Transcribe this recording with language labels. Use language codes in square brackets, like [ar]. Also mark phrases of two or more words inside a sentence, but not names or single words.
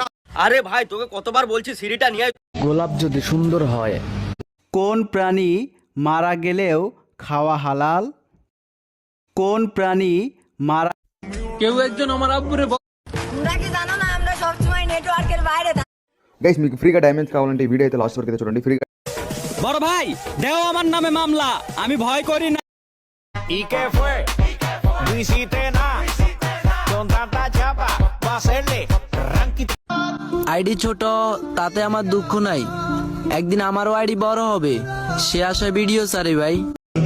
[bn] আরে ভাই তোকে কতবার বলছি সিঁড়িটা নিয়ে। গোলাপ যদি সুন্দর হয়। কোন প্রাণী মারা গেলেও খাওয়া হালাল? কোন প্রাণী মারা কেউ একজন আমার আব্বুরে তোমরা কি জানো না আমরা সবসময় নেটওয়ার্কের বাইরে থাকি? [te] గైస్ మీకు ఫ్రీగా డైమండ్స్ కావాలంటే ఈ వీడియో అయితే లాస్ట్ వరకు అయితే చూడండి ఫ్రీగా। [bn] বড় ভাই দেও আমার নামে মামলা, আমি ভয় করি না। আইডি ছোট তাতে আমার দুঃখ নাই, একদিন আমারও আইডি বড় হবে, সে আশায় ভিডিও ছাড়ে ভাই।